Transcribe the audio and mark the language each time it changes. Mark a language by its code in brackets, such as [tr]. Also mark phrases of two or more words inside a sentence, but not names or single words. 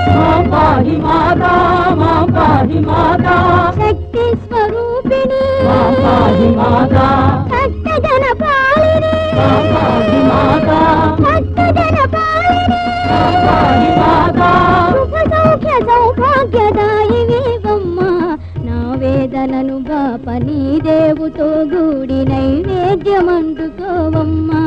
[sa] मां पाहि माता శక్తి స్వరూపిణి मां पाहि माता భక్తజన పాలిని मां पाहि माता భక్తజన పాలిని मां पाहि माता [te] సుఖ సౌఖ్య సౌభాగ్యదాయివేవమ్మా నా వేదనను బాపని దేవుతో గూడి నైవేద్యమందుకోవమ్మా